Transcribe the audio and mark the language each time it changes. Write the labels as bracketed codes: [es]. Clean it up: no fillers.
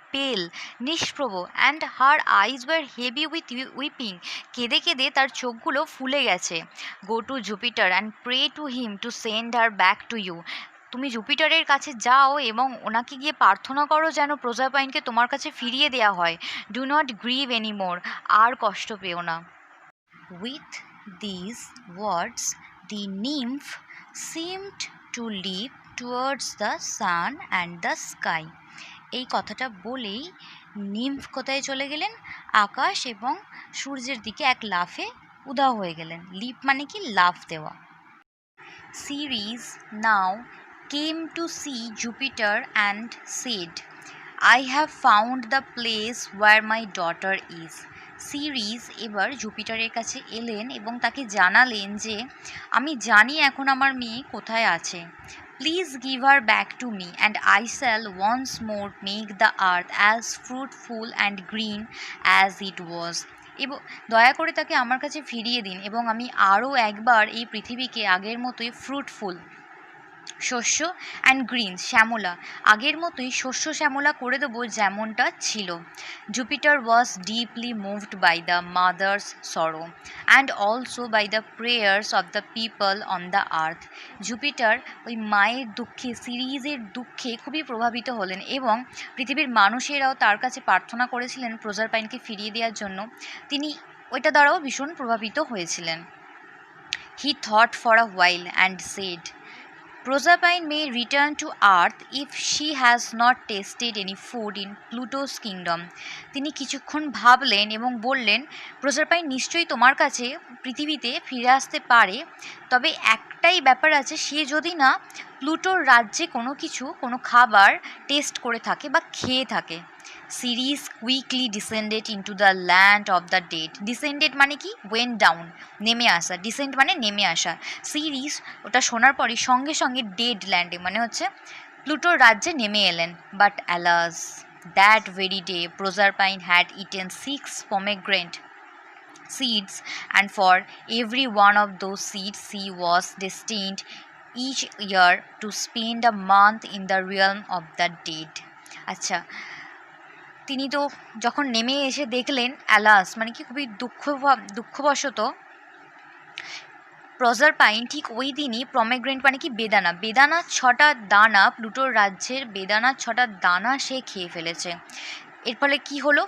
[en] পেল, নিষ্প্রভ। And her eyes were heavy with weeping, [bn] কেঁদে কেঁদে তার চোখগুলো ফুলে গেছে। [en] Go to Jupiter and pray to him to send her back to you. [bn] তুমি জুপিটারের কাছে যাও এবং ওনাকে গিয়ে প্রার্থনা করো যেন প্রজাপাইনকে তোমার কাছে ফিরিয়ে দেওয়া হয়। [en] do not grieve anymore, [bn] আর কষ্ট পেও না। [en] With these words, the nymph seemed to leap towards the sun and the sky. [bn] এই কথাটা বলেই নিম্ফ কোথায় চলে গেলেন? আকাশ এবং সূর্যের দিকে এক লাফে উধাও হয়ে গেলেন। লিপ মানে কি লাফ দেওয়া। [en] Ceres now came to see Jupiter and said, I have found the place where my daughter is. [bn] Series এবার জুপিটারের কাছে এলেন এবং তাকে জানালেন যে আমি জানি এখন আমার মেয়ে কোথায় আছে। [en] Please give her back to me and I shall once more make the earth as fruitful and green as it was. [bn] এবং দয়া করে তাকে আমার কাছে ফিরিয়ে দিন এবং আমি আরও একবার এই পৃথিবীকে আগের মতোই ফ্রুটফুল, শস্য অ্যান্ড গ্রিন শ্যামলা, আগের মতোই শস্য শ্যামলা করে দেবো যেমনটা ছিল। [en] Jupiter was deeply moved by the mother's sorrow and also by the prayers of the people on the earth. [bn] Jupiter ওই মায়ের দুঃখে, সিরিজের দুঃখে খুবই প্রভাবিত হলেন এবং পৃথিবীর মানুষেরাও তার কাছে প্রার্থনা করেছিলেন প্রজারপাইনকে ফিরিয়ে দেওয়ার জন্য। তিনি ওইটা দ্বারাও ভীষণ প্রভাবিত হয়েছিলেন। [en] He thought for a while and said, Proserpine may return to Earth if she has not tasted any food in Pluto's kingdom. [bn] তিনি কিছুক্ষণ ভাবলেন এবং বললেন, প্রোজারপাইন নিশ্চয়ই তোমার কাছে পৃথিবীতে ফিরে আসতে পারে, তবে একটাই ব্যাপার আছে, সে যদি না প্লুটোর রাজ্যে কোনো খাবার টেস্ট করে থাকে বা খেয়ে থাকে। [en] Ceres quickly descended into the land of the dead. Descended [bn] মানে কি? ওয়েন ডাউন, নেমে আসা। ডিসেন্ড মানে নেমে আসা। সিরিজ ওটা শোনার পরই সঙ্গে সঙ্গে ডেড ল্যান্ডে মানে হচ্ছে প্লুটোর রাজ্যে নেমে এলেন। [en] But alas, that very day Proserpine had eaten 6 pomegranate seeds, and for every one of those seeds she was destined each year to spend a month in the realm of the dead. [bn] আচ্ছা, তিনি তো যখন নেমে এসে দেখলেন, alas মানে কি খুবই দুঃখবশত প্রোজারপাইন ঠিক ওই দিনই পমেগ্রেনেট মানে কি বেদানা 6টা দানা, প্লুটোর রাজ্যের বেদানা 6টা দানা সে খেয়ে ফেলেছে। এর ফলে কি হলো?